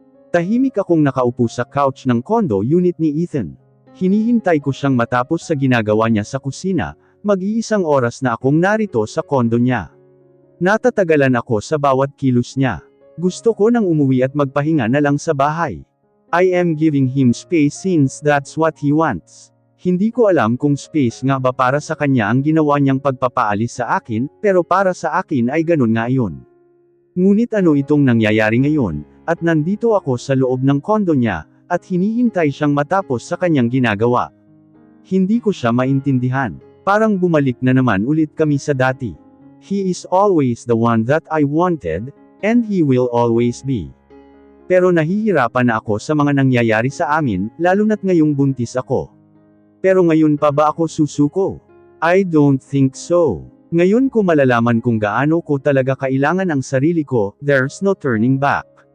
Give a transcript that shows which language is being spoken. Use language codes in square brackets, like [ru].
[tl] Tahimik akong nakaupo sa couch ng condo unit ni Ethan. Hinihintay ko siyang matapos sa ginagawa niya sa kusina, mag-iisang oras na akong narito sa condo niya. Natatagalan ako sa bawat kilos niya. Gusto ko nang umuwi at magpahinga na lang sa bahay. [en] I am giving him space since that's what he wants. [tl] Hindi ko alam kung space nga ba para sa kanya ang ginawa niyang pagpapaalis sa akin, pero para sa akin ay ganun nga iyon. Ngunit ano itong nangyayari ngayon, at nandito ako sa loob ng condo niya, at hinihintay siyang matapos sa kanyang ginagawa. Hindi ko siya maintindihan. Parang bumalik na naman ulit kami sa dati. [en] He is always the one that I wanted, and he will always be. [tl] Pero nahihirapan na ako sa mga nangyayari sa amin, lalo na't ngayong buntis ako. Pero ngayon pa ba ako susuko? [en] I don't think so. [tl] Ngayon ko malalaman kung gaano ko talaga kailangan ang sarili ko, [en] there's no turning back.